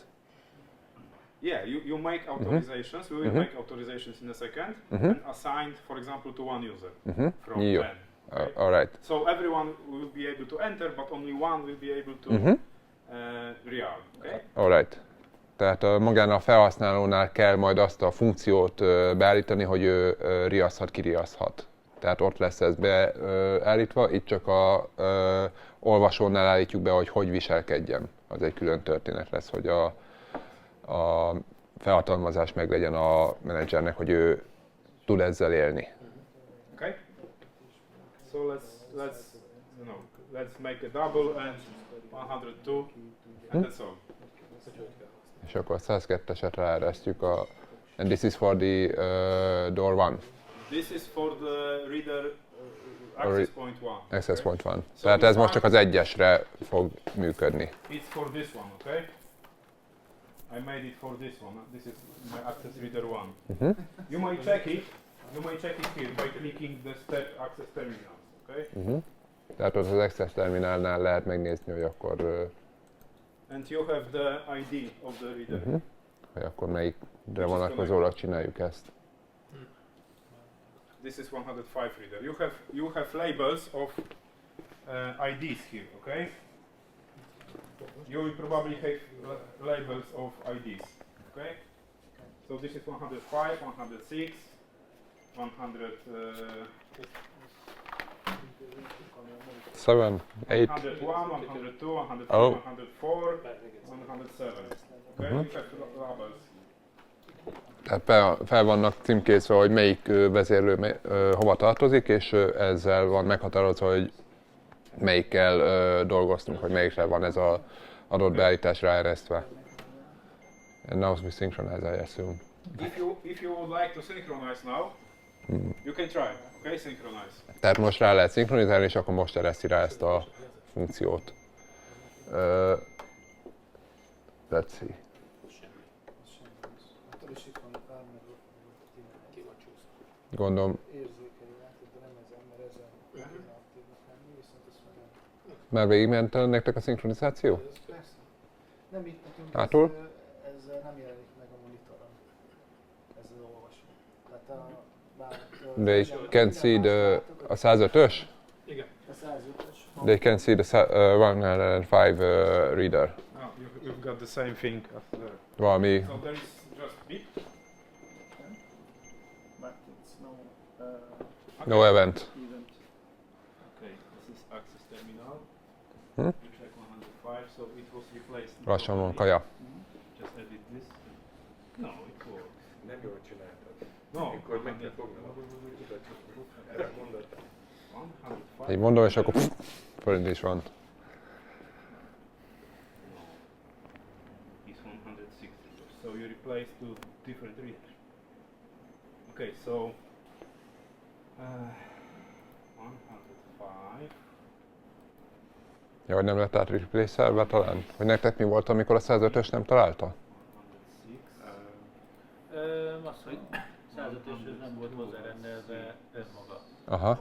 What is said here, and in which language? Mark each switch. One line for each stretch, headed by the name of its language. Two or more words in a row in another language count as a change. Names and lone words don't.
English: Yeah, you make authorizations, we will make authorizations in a second, and assigned, for example, to one user from 10. Okay? Alright. So everyone will be able to enter, but only one will be able to real, okay? Alright.
Hungarian: Tehát magán a felhasználónál kell majd azt a funkciót beállítani, hogy ő riaszthat, kiriaszthat. Tehát ott lesz ez beállítva, itt csak a olvasónál állítjuk be, hogy viselkedjen. Az egy külön történet lesz, hogy a felhatalmazás meg legyen a menedzsernek, hogy ő tud ezzel élni.
English: Okay. So let's make a double and 102 and that's all.
Hungarian: És akkor a 102-eset ráeresztjük
English: and this is for the door 1. This is for the reader access point 1. Access point 1.
Hungarian: Tehát ez most csak az egyesre fog működni.
English: It's for this one, okay? I made it for this one. This is my access reader 1. You might check it here by clicking the step access terminals, okay?
Hungarian: Tehát ott az access terminálnál lehet megnézni, hogy akkor
English: and you have the ID of the reader.
Hungarian: Hogy akkor melyikre vonatkozólag csináljuk ezt.
English: This is 105 reader. You have labels of IDs here, okay? You will probably have labels of IDs, okay? So this is 105, 106, 7, 8. 101, 102, 103, 104, 107. Okay, you have labels.
Hungarian: Tehát fel vannak címkézve, hogy melyik vezérlő hova tartozik, és ezzel van meghatározva, hogy melyikkel dolgoztunk, hogy melyikre van ez az adott beállítás ráeresztve.
English: And now we synchronize, I assume. If you would like to synchronize now, you can try. Okay, synchronize.
Hungarian: Tehát most rá lehet szinkronizálni, és akkor most ereszti rá ezt a funkciót.
English: Let's see.
Hungarian: Gondolom. Már végigment nektek a szinkronizáció? Nem itt nekünk, Hátul? ez nem jelenik meg a monitoron, ez az olvasó.
English: They can see a 105-ös?
Hungarian: Igen. A 105-ös.
English: They can see the 105 reader. You've got the same thing as the...
Hungarian: Valami.
English: So there is just bit. But it's No event. Okay, this is access terminal. You check 105, so it was replaced.
Hungarian: Lassan van kaja.
English: Just edit this. No, it works.
Hungarian: Nem jól csináltad.
English: No,
Hungarian: Amikor meg kell fognom, erre gondoltam. 105. Így mondom, és akkor fölint is van.
English: It's 160 or So you replace two different readers. Okay, so 105.
Hungarian: Ja, hogy nem lett át replace-elve talán? Hogy nektek mi volt, amikor a 105-ös nem találta? 106. Az, hogy 105-öshöz nem volt hozzárendelve önmaga. Aha.